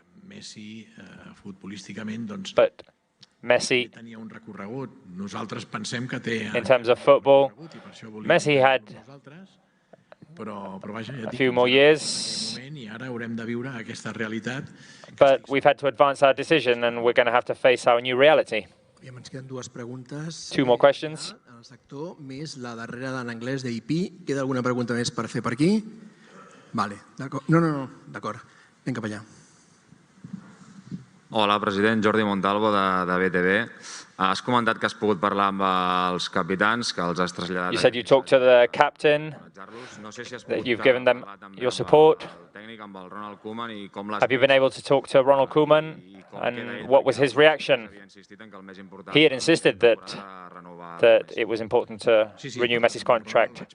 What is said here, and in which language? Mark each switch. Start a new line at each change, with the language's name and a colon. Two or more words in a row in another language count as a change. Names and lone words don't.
English: But Messi, in terms of football, Messi had a few more years, but we've had to advance our decision and we're going to have to face our new reality. Two more questions.
Catalan: El sector més la darrera d'en anglès d'IP. Queda alguna pregunta més per fer per aquí? Vale, d'acord. No, d'acord. Anem cap allà. Hola, president. Jordi Montalvo, de BTV. Has comentat que has pogut parlar amb els capitans, que els has traslladat...
English: You said you talked to the captain, that you've given them your support. Have you been able to talk to Ronald Koeman, and what was his reaction? He had insisted that it was important to renew Messi's contract.